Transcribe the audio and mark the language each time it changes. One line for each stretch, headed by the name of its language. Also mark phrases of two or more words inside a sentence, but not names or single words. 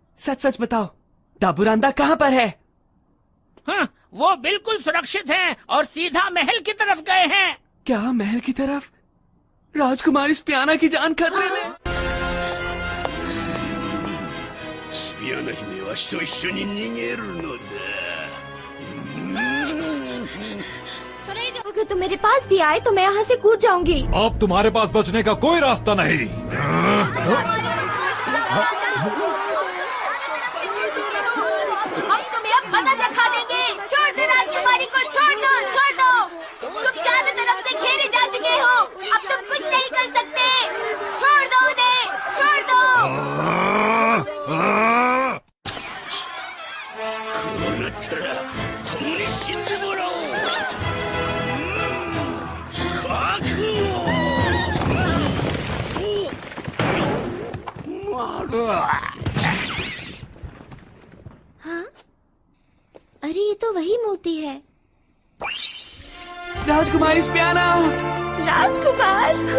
Hindi: सच सच बताओ, दाबुरांदा कहाँ पर है? हाँ, वो बिल्कुल सुरक्षित हैं और सीधा महल की तरफ गए हैं। क्या महल की तरफ? राजकुमारी स्पियाना की जान खतरे में।
Japanese: スピアナ姫わしと一緒に逃げるのだ。
Hindi: अगर तुम मेरे पास भी आए तो मैं यहाँ से कूद जाऊंगी। अब तुम्हारे पास बचने का कोई रास्ता नहीं। हम तुम्हें अब मदद दिखा देंगे। छोड़ दो राजकुमारी को, छोड़ दो, छोड़ दो। तुम चारों तरफ से घेरे जा चुके हो, अब तुम कुछ नहीं कर सकते। छोड़ दो उन्हें, छोड़ दो।
Japanese: こうなったら共に死んでもらおう。覚悟。
Hindi: हाँ? अरे ये तो वही मूर्ति है। राजकुमारी स्पियाना। राजकुमार।